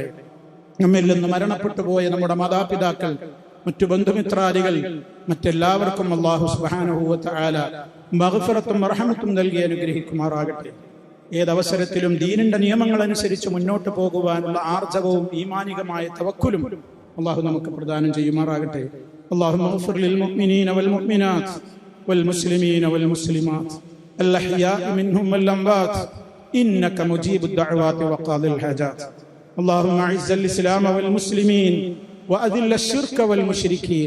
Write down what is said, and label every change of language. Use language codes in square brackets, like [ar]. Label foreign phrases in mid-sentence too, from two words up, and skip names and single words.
[ml] നമ്മിൽ നിന്ന് മരണപ്പെട്ടു പോയ നമ്മുടെ മാതാപിതാക്കൾ, മറ്റു ബന്ധുമിത്രാദികൾ, മറ്റെല്ലാവർക്കും അള്ളാഹു [ar] سبحانه وتعالى [ml] മഗ്ഫിറത്തും റഹ്മത്തും നൽകി അനുഗ്രഹിക്കുമാറാകട്ടെ. ഏതവസരത്തിലും ദീനിന്റെ നിയമങ്ങൾ അനുസരിച്ച് മുന്നോട്ട് പോകുവാനുള്ള ആർജവവും ഈമാനികമായ തവക്കുലും അള്ളാഹു നമുക്ക് പ്രദാനം ചെയ്യുമാറാകട്ടെ. [ar] اللهم اغفر للمؤمنين والمؤمنات والمسلمين والمسلمات الأحياء منهم والأموات إنك مجيب الدعوات وقاضي الحاجات. اللهم أعز الإسلام والمسلمين وأذل الشرك والمشركين.